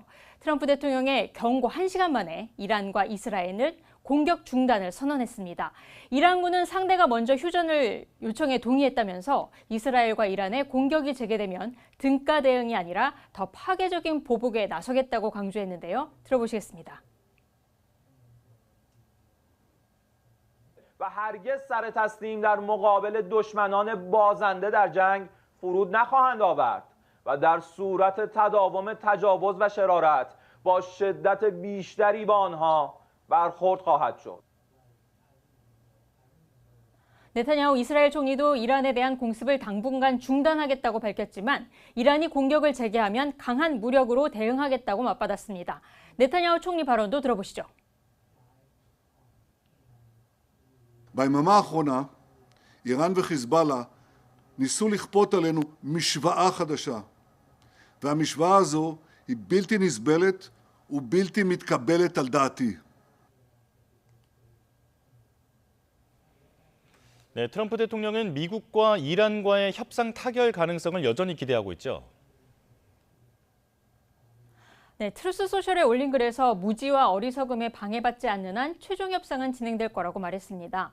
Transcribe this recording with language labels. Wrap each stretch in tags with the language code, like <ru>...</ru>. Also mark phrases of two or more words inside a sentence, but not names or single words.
<ko>트럼프 대통령의 경고 1시간 만에 이란과 이스라엘을 공격 중단을 선언했습니다. 이란군은 상대가 먼저 휴전을 요청에 동의했다면서 이스라엘과 이란의 공격이 재개되면 등가 대응이 아니라 더 파괴적인 보복에 나서겠다고 강조했는데요. 들어보시겠습니다.</ko> <fa>و هرگز سر تسلیم در مقابل دشمنان بازنده در جنگ فرود نخواهند آورد و در صورت تداوم تجاوز و شرارت با شدت بیشتری با آنها برخورد خواهد شد.</fa> <ko>네타냐후 이스라엘 총리도 이란에 대한 공습을 당분간 중단하겠다고 밝혔지만 이란이 공격을 재개하면 강한 무력으로 대응하겠다고 맞받았습니다. 네타냐후 총리 발언도 들어보시죠.</ko> <he>ביממה האחרונה, איראן וחיזבאללה ניסו לכפות עלינו משוואה חדשה. והמשוואה הזו היא בלתי נסבלת ובלתי מתקבלת על דעתי.</he> <ko>네, 트럼프 대통령은 미국과 이란과의 협상 타결 가능성을 여전히 기대하고 있죠. 네, 트루스 소셜에 올린 글에서 무지와 어리석음에 방해받지 않는 한 최종 협상은 진행될 거라고 말했습니다.</ko>